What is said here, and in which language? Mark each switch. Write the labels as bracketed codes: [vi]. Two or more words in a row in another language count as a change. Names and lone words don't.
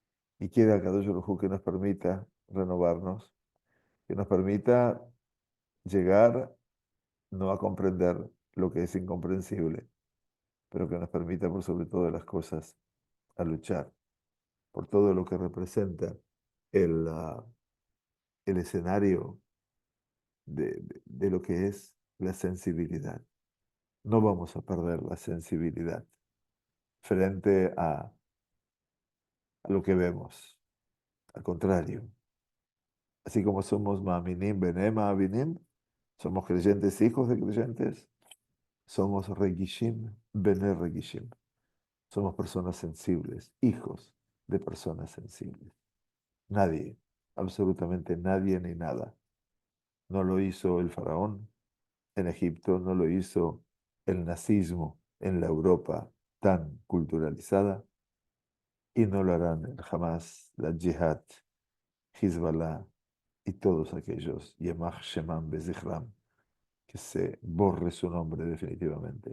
[es] Y quiere a [he] קדוש ברוך הוא [es] que nos permita renovarnos que nos permita llegar no a comprender lo que es incomprensible, pero que nos permita, por sobre todas las cosas, a luchar por todo lo que representa el escenario de lo que es la sensibilidad. No vamos a perder la sensibilidad frente a lo que vemos. Al contrario, así como somos [he] מאמינים בני מאמינים, [es] somos creyentes, hijos de creyentes, somos [he] רגישים בני רגישים. [es] Somos personas sensibles, hijos de personas sensibles. Nadie, absolutamente nadie ni nada. No lo hizo el faraón en Egipto, no lo hizo el nazismo en la Europa tan culturalizada y no lo harán el Hamas, la Jihad, Hezbollah y todos aquellos, [he] ימח שמם וזכרם, [es] que se borre su nombre definitivamente.